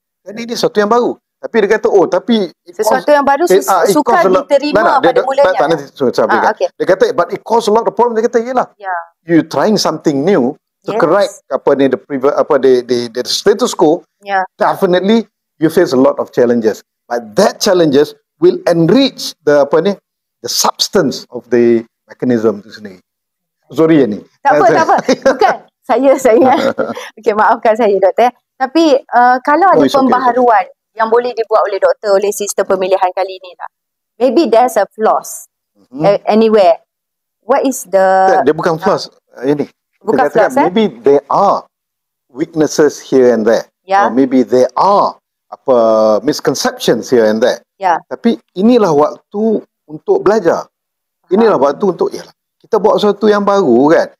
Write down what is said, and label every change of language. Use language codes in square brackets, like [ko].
[ms] Jadi ini sesuatu yang baru. Tapi dia kata, tapi sesuatu yang baru sukar diterima pada mulanya. Dia kata, [en] but it caused a lot of problems. [ms] Dia kata, yelah, [en] you trying something new to correct the status quo, definitely you face a lot of challenges. But that challenges will enrich the substance of the mechanism [ms] itu sendiri. [en] Sorry ya ni. [ms] Tak apa. Bukan. Saya. Okey, maafkan saya, Doktor. Tapi kalau ada pembaharuan yang boleh dibuat oleh doktor oleh sistem pemilihan kali ini lah. [en] Maybe there's a flaws anywhere. What is the... [ms] Dia bukan flaws. Ini. Bukan flaws, [en] maybe there are weaknesses here and there. Or maybe there are misconceptions here and there. [ms] Tapi inilah waktu untuk belajar. Inilah waktu untuk kita buat sesuatu yang baru kan.